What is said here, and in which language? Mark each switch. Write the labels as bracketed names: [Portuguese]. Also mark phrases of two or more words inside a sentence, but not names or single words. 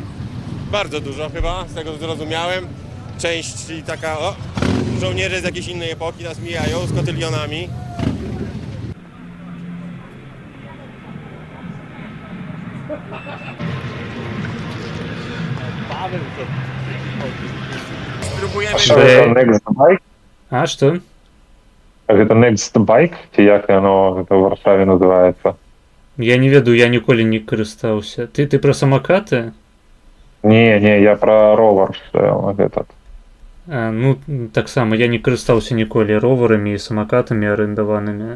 [Polish] Bardzo dużo chyba, z tego co zrozumiałem. Część taka, żołnierze z jakiejś innej epoki nas mijają z kotylionami. Spróbujemy... [Ukrainian] A що це Next Bike? [Belarusian] А што? Гэта Next Bike, ці як яно в Варшаве называецца? Я не ведаю, я ніколі не карыстаўся. Ты пра самакаты? Не, я пра ровар, этот. Ну, таксама, я не карыстаўся ніколі роварамі і самакатамі арендаванымі.